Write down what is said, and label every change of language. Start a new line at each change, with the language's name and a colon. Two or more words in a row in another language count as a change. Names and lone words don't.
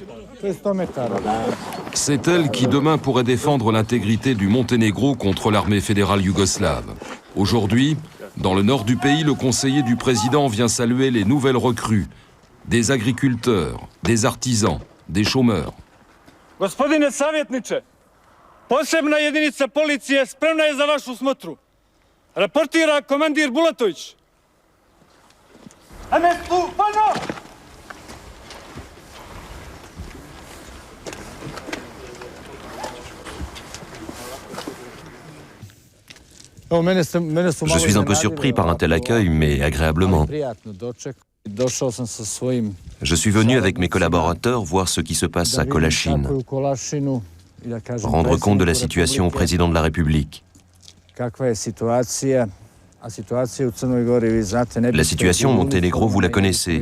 French: C'est elle qui demain pourrait défendre l'intégrité du Monténégro contre l'armée fédérale yougoslave. Aujourd'hui, dans le nord du pays, le conseiller du président vient saluer les nouvelles recrues, des agriculteurs, des artisans, des chômeurs.
Serbian: Gospodine savjetniče, posebna jedinica policije spremna je za vašu smotru. Raportira komandir Bulatović. MSU, pano!
French: Je suis un peu surpris par un tel accueil, mais agréablement. Je suis venu avec mes collaborateurs voir ce qui se passe à Kolašin, rendre compte de la situation au président de la République. La situation au Monténégro, vous la connaissez.